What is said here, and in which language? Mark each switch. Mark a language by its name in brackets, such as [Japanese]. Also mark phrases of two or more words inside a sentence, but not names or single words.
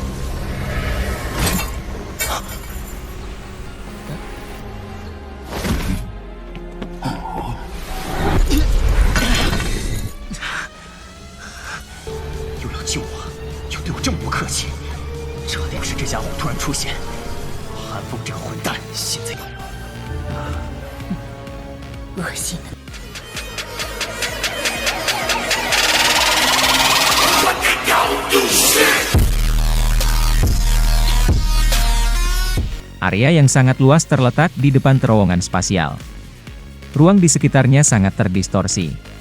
[Chinese] 又要救我，又对我这么不客气，这定是这家伙突然出现。韩风这个混蛋，现在恶心的。 [Indonesian] Area yang sangat luas terletak di depan terowongan spasial. Ruang di sekitarnya sangat terdistorsi.